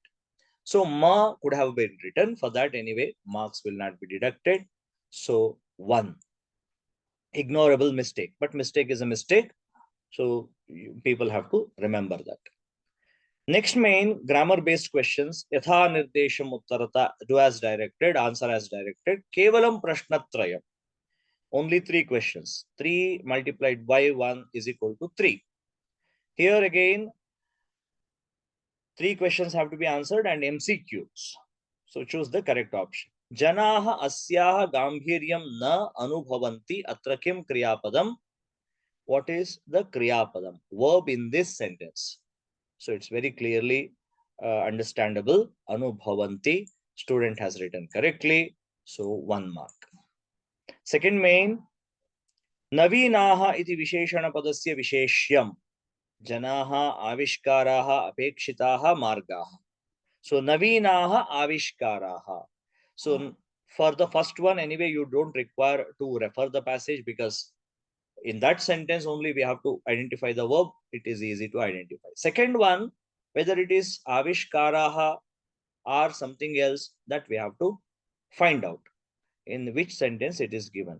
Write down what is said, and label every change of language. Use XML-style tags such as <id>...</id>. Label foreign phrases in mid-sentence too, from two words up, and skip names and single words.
<en>So ma could have been written. For that anyway, marks will not be deducted. So 1. Ignorable mistake, but mistake is a mistake. So people have to remember that. Next main grammar based questions.</en> <sa>यथा निर्देशम् उत्तरत,</sa> <en>do as directed, answer as directed.</en> <sa>केवलं प्रश्नत्रयम्.</sa> <en>Only 3 questions. 3 multiplied by 1 is equal to 3. Here again, 3 questions have to be answered and MCQs. So choose the correct option.</en> <sa>जनाः अस्याः गाम्भीर्यं न अनुभवन्ति अत्र किं क्रियापदम्.</sa> <en>What is the kriyapadam? Verb in this sentence. So it's very clearly understandable. Anubhavanti. Student has written correctly. So 1 mark. Second main.</en> <sa>नवीनाः इति विशेषण पदस्य विशेष्यम्. जनाः आविष्काराः अपेक्षिताः मार्गाः. So नवीनाः आविष्काराः.</sa> <en>So for the first one anyway, you don't require to refer the passage because in that sentence only we have to identify the verb. It is easy to identify. Second one, whether it is avishkaraha or something else, that we have to find out in which sentence it is given.</en>